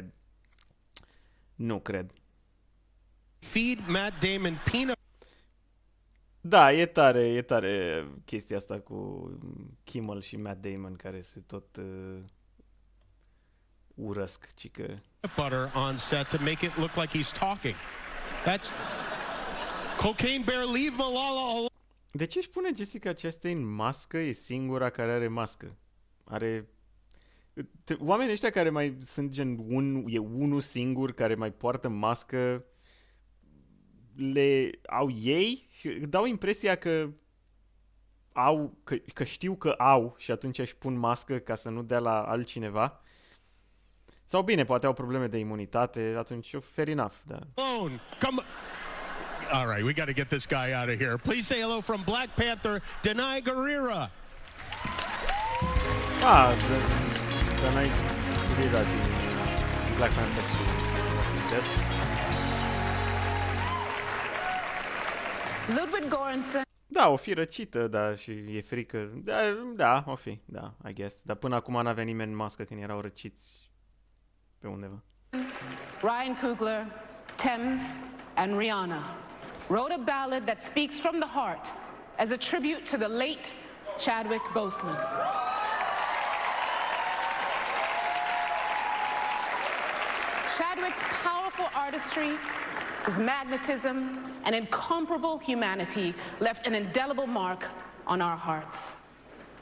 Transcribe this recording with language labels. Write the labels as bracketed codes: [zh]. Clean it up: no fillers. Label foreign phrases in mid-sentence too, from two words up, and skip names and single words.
[ro] Nu cred. [en] Feed Matt Damon peanut. [ro] Da, e tare chestia asta cu Kimmel și Matt Damon care se tot urăsc, cică. [en] Butter on set to make it look like he's talking. That's Cocaine Bear, leave Malala alone. [ro] De ce își pune Jessica Chastain mască? E singura care are mască. Oamenii ăștia care mai sunt gen unul singur care mai poartă mască, le au ei și dau impresia că că știu că au și atunci își pun mască ca să nu dea la altcineva. Sau bine, poate au probleme de imunitate, atunci [en] fair enough, [ro] da. [en] Come. All right, we got to get this guy out of here. Please say hello from Black Panther, Danai Gurira. [ro] Danai Gurira din Black Panther. Ludwig Göransson. Da, o fi răcită, da, și e frică. Da, o fi, da, [en] I guess. [ro] Dar până acum n-avea nimeni mască când erau răciți pe undeva. [en] Ryan Coogler, Thames, and Rihanna wrote a ballad that speaks from the heart as a tribute to the late Chadwick Boseman. Chadwick's powerful artistry, his magnetism, and incomparable humanity left an indelible mark on our hearts.